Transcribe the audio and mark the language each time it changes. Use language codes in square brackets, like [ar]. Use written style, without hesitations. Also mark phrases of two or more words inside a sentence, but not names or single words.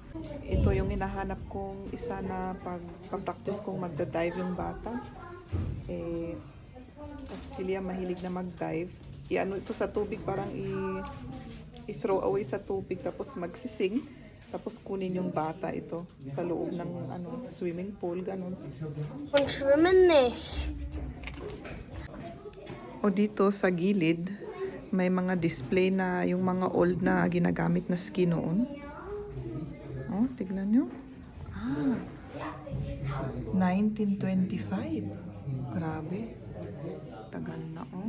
[tl] Ito yung hinahanap kong isa na pag-practice kong magda-dive yung bata. Eh, kasi si Liam mahilig na mag-dive. I-ano ito sa tubig, parang i- [en] throw away [tl] sa tubig, tapos magsising. Tapos kunin yung bata ito sa loob ng ano, swimming pool, ganun. [de] Und schwimmen nicht. [tl] O dito sa gilid, may mga display na yung mga old na ginagamit na ski noon. Oh, tignan nyo. Ah, 1925. Grabe. Tagal na, oh.